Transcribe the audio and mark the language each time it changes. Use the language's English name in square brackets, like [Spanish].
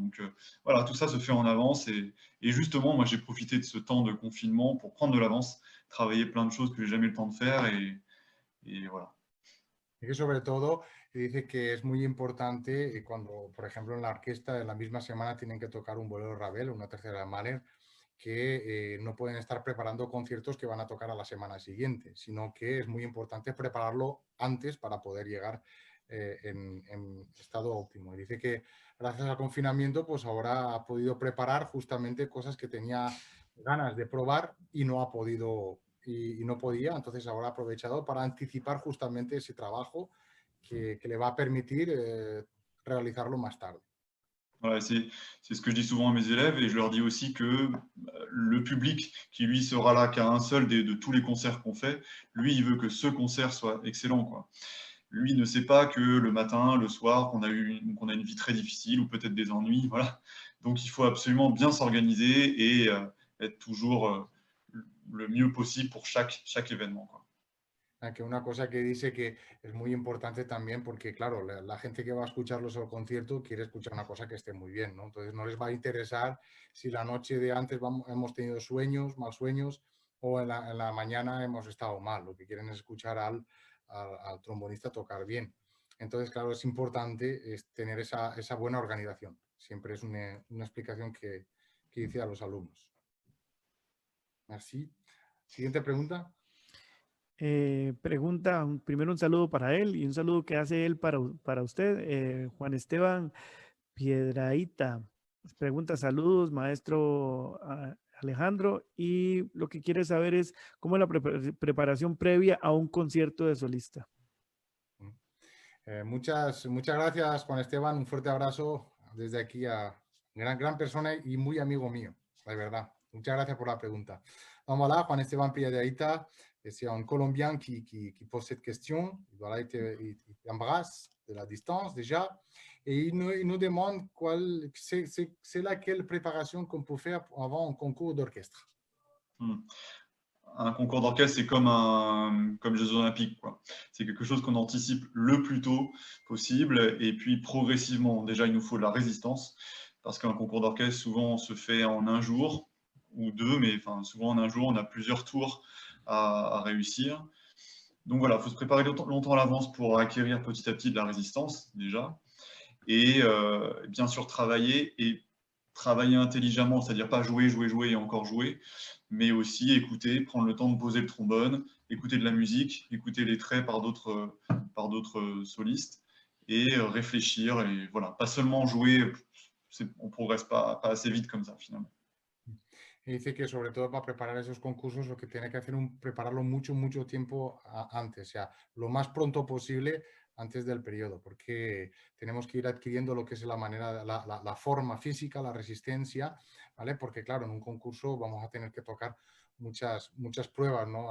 [French] Donc, voilà, tout ça se fait en avance et justement, moi, j'ai profité de ce temps de confinement pour prendre de l'avance, travailler plein de choses que j'ai jamais eu le temps de faire et voilà. [Spanish] Y que sobre todo dice que es muy importante cuando, por ejemplo, en la orquesta en la misma semana tienen que tocar un bolero Ravel, una tercera de Mahler, que no pueden estar preparando conciertos que van a tocar a la semana siguiente, sino que es muy importante prepararlo antes para poder llegar en estado óptimo. Y dice que gracias al confinamiento, pues ahora ha podido preparar justamente cosas que tenía ganas de probar y no ha podido y no podía, entonces ahora ha aprovechado para anticipar justamente ese trabajo que le va a permitir realizarlo más tarde. [French] Voilà, c'est ce que je dis souvent à mes élèves et je leur dis aussi que le public qui lui sera là qu'à un seul de tous les concerts qu'on fait, lui il veut que ce concert soit excellent, quoi. Lui ne sait pas que le matin, le soir, qu'on a une vie très difficile ou peut-être des ennuis, voilà. Donc il faut absolument bien s'organiser et être toujours le mieux possible pour chaque événement, quoi. [Spanish] Aunque una cosa que dice que es muy importante también porque, claro, la gente que va a escucharlos al concierto quiere escuchar una cosa que esté muy bien, ¿no? Entonces no les va a interesar si la noche de antes hemos tenido sueños, mal sueños, o en la mañana hemos estado mal. Lo que quieren es escuchar al trombonista tocar bien. Entonces, claro, es importante tener esa buena organización. Siempre es una explicación que dice a los alumnos. Así. Siguiente pregunta. Pregunta, primero un saludo para él y un saludo que hace él para usted, Juan Esteban Piedraíta. Pregunta, saludos, maestro Alejandro, y lo que quiere saber es cómo es la preparación previa a un concierto de solista. Muchas gracias, Juan Esteban. Un fuerte abrazo desde aquí a gran persona y muy amigo mío, de verdad. Muchas gracias por la pregunta. [French] Donc voilà, Juan Esteban Piedraíta, c'est un Colombien qui pose cette question. Voilà, il t'embrasse de la distance déjà. Et il nous demande c'est laquelle préparation qu'on peut faire avant un concours d'orchestre. Un concours d'orchestre, c'est comme les Jeux Olympiques, quoi. C'est quelque chose qu'on anticipe le plus tôt possible et puis progressivement. Déjà, il nous faut de la résistance parce qu'un concours d'orchestre, souvent, se fait en un jour ou deux, mais enfin, souvent en un jour, on a plusieurs tours à réussir. Donc voilà, il faut se préparer longtemps à l'avance pour acquérir petit à petit de la résistance, déjà. Et bien sûr, travailler intelligemment, c'est-à-dire pas jouer et encore jouer, mais aussi écouter, prendre le temps de poser le trombone, écouter de la musique, écouter les traits par d'autres solistes et réfléchir. Et voilà, pas seulement jouer, on ne progresse pas assez vite comme ça finalement. [Spanish] Y dice que sobre todo para preparar esos concursos lo que tiene que hacer es prepararlo mucho tiempo antes, o sea, lo más pronto posible antes del periodo, porque tenemos que ir adquiriendo lo que es la manera, la forma física, la resistencia, ¿vale? Porque claro, en un concurso vamos a tener que tocar muchas pruebas, ¿no?